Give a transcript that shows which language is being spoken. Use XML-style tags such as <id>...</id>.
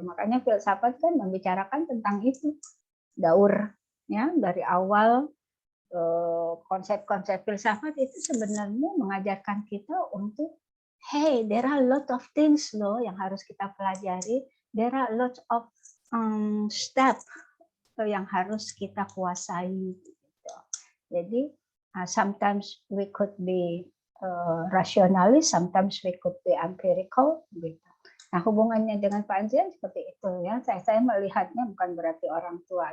<id>Makanya filsafat kan membicarakan tentang itu, daur ya, dari awal konsep-konsep filsafat itu sebenarnya mengajarkan kita untuk</id> <en>hey, there are a lot of things</en> <id>loh yang harus kita pelajari,</id> <en>there are a lot of step</en> <id>yang harus kita kuasai gitu. Jadi</id> <en>sometimes we could be rationalist, sometimes we could be empirical</en> <id>gitu. Nah, hubungannya dengan Pak Andrian seperti itu ya. Saya melihatnya bukan berarti orang tua.</id>